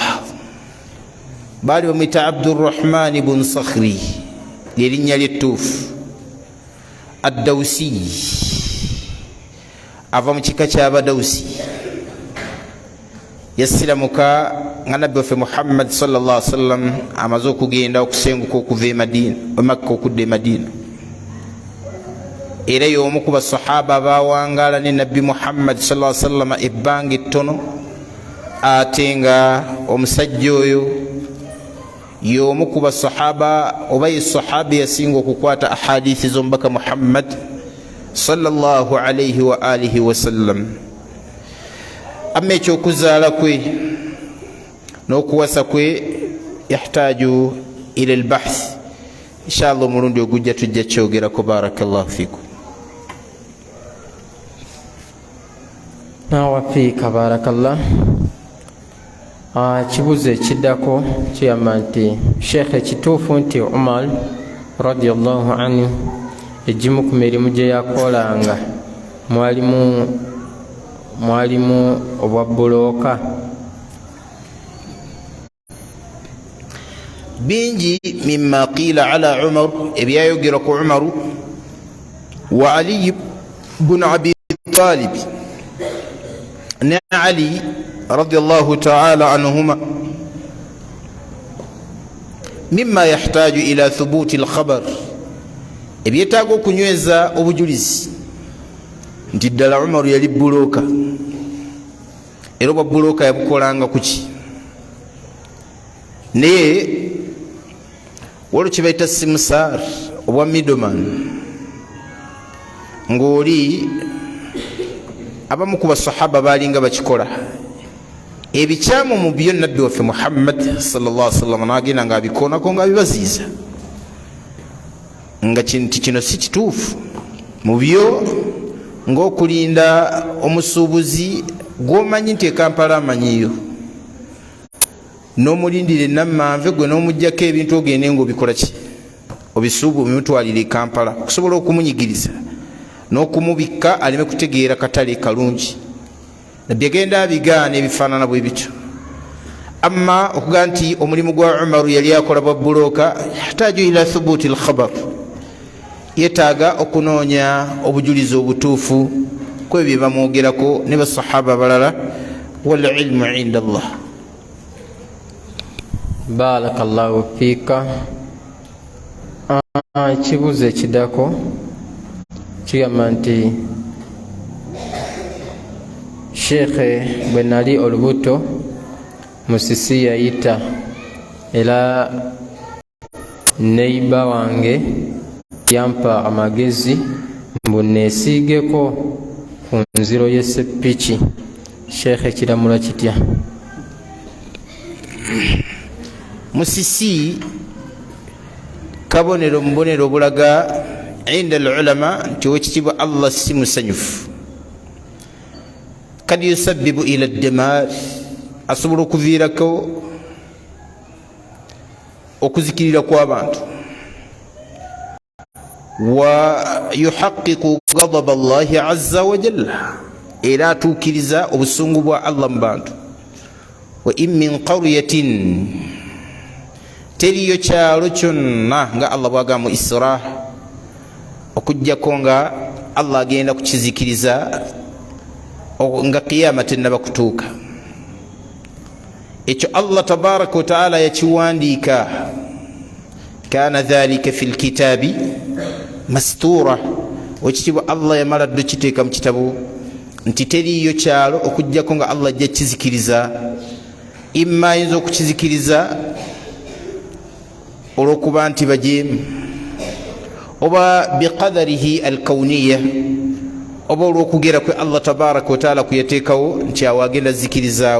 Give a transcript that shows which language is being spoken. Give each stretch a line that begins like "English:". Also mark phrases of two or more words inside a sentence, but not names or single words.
Ganda: baali bamwita Abdurrahman bun Sakhri, lyerinnya ly'ettuufu. ad-Dawsi ava mu kika ky'Abadawsi yasilamuka nga nabbi waffe Muhammad
Arabic: صلى الله عليه وسلم
Ganda: amaze okugenda okusenguka okuva e Makka okudda e Madina, era y'omu ku basahaba bawangaala ne nabbi Muhammad
Arabic: صلى الله عليه وسلم
Ganda: ebbanga ettono, ate nga omusajja oyo y'omu ku basahaba oba ye sahabi yasinga okukwata ahadithi z'omubaka Muhammad
Arabic: صلى الله عليه وآله وسلم.
Ganda: Amma ekyokuzaala kwe n'okuwasa kwe
Arabic: يحتاج إلى البحث,
Ganda: inshallah omulundi ogujja tujja kyogerako.
Arabic: بارك الله فيكم. وفيك بارك الله.
Ganda: Kibuzo ekiddako kiyamba nti Sheikh, ekituufu nti Umar
Arabic: رضي الله عنه
Ganda: egimu ku mirimu gye yakolanga mwalimu obwa bulooka? bingi
Arabic: مما قيل على عمر,
Ganda: ebyayogerwa ku Umar wa Ali ibn Abi Talib ne Ali
Arabic: رضي الله تعالى عنهما, مما يحتاج إلى ثبوت الخبر,
Ganda: ebyetaaga okunyweza obujulizi nti ddala Umar yali bulooka, era obwa bulooka yabukolanga kuki? naye waliwo kye bayita simsar obwa middleman, ng'oli abamu ku basahaba baalinga bakikola ebikyamu mu byo nabbi waffe Muhammad
Arabic: صلى الله عليه وسلم
Ganda: n'agenda ng'abikoonako ng'abibaziiza nga kino si kituufu mu byo, ng'okulinda omusuubuzi gw'omanyi nti e Kampala amanyiyo, n'omulindira enammanve gwe n'omuggyako ebintu ogende ng'obikola ki, obisuubu bimutwalira e Kampala okusobola okumunyigiriza n'okumubikka aleme kutegeera katale kalungi. nabbi agenda abigaana ebifaanana bwe bityo. amma okugaa nti omulimu gwa Umaru yali akola bwa bulooka,
Arabic: يحتاج إلى ثبوت الخبر,
Ganda: yetaaga okunoonya obujulizi obutuufu kwebyo bamwogerako ne basahaba balala.
Arabic: والعلم عند الله. بارك الله فيك.
Ganda: Ekibuzo ekiddako kigamba nti Sheikh, bwe nali olubuto musisi yayita, era neiba wange yampa amagezi mbu neesiigeko ku nziro y'essepiki. Sheikh, kiramula kitya? musisi kabonero mubonero obulaga
Arabic: عند العلماء
Ganda: nti owekitiibwa Allah si musanyufu.
Arabic: قد يسبب إلى الدمار,
Ganda: asobola okuviirako okuzikirira kw'abantu.
Arabic: ويحقق غضب الله عز وجل,
Ganda: era atuukiriza obusungu bwa Allah mu bantu.
Arabic: وإن من قرية,
Ganda: teriyo kyalo kyonna nga Allah bwagamba mu Isra, okujjako nga Allah agenda kukizikiriza nga qiyama tennaba kutuuka. ekyo Allah
Arabic: تبارك وتعالى
Ganda: yakiwandiika.
Arabic: كان ذلك في الكتاب مسطورا,
Ganda: wekitibwa Allah yamala ddo kiteeka mu kitabu nti teriyo kyalo okujjako nga Allah ajja kizikiriza. imma ayinza okukizikiriza olw'okuba nti bajeemu, oba
Arabic: بقدره الكوني,
Ganda: oba olw'okugera kwe Allah
Arabic: تبارك وتعالى
Ganda: kuyateekawo nti awo agenda zikirizaawo.